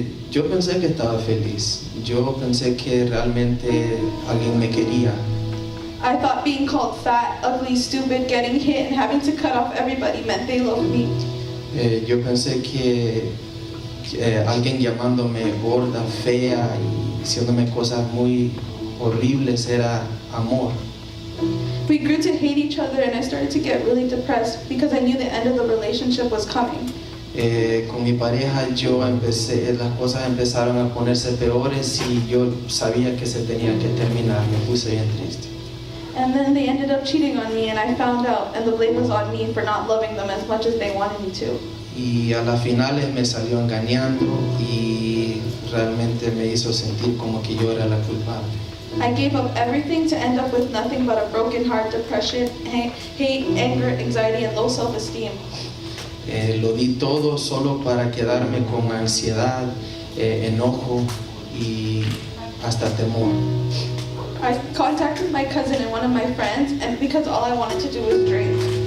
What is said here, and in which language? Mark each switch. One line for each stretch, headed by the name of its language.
Spanish: Yo pensé que estaba feliz. Yo pensé que realmente alguien me quería.
English: I thought being called fat, ugly, stupid, getting hit, and having to cut off everybody meant they loved me.
Spanish: Yo pensé que alguien llamándome gorda, fea y diciéndome cosas muy horribles era amor.
English: We grew to hate each other and I started to get really depressed because I knew the end of the relationship was coming.
Spanish: Con mi pareja las cosas empezaron a ponerse peores y yo sabía que se tenía que terminar. Me puse bien triste.
English: And then they ended up cheating on me and I found out, and the blame was on me for not loving them as much as they wanted me to.
Spanish: Y a las finales me salió engañando y realmente me hizo sentir como que yo era la culpable.
English: I gave up everything to end up with nothing but a broken heart, depression, hate, anger, anxiety, and low self-esteem.
Spanish: Lo di todo solo para quedarme con ansiedad, enojo y hasta temor.
English: I contacted my cousin and one of my friends, and because all I wanted to do was drink.